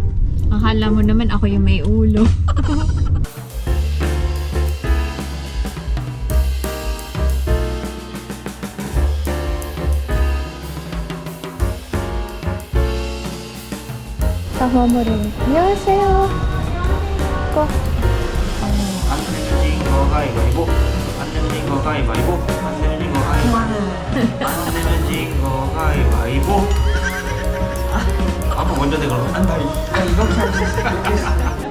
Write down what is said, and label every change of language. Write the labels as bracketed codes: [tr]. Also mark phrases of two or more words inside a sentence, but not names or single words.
[tl] Akala mo naman ako yung may ulo. Tawa mo rin. [ko] 안녕하세요. Ko. 안 되는 거 가위바위보. 안 되는 거 가위바위보. 안 되는 거 가위바위보. 안 되는 거 가위바위보. 아빠 먼저 내 그럼. 나 이렇게 할 수 있어.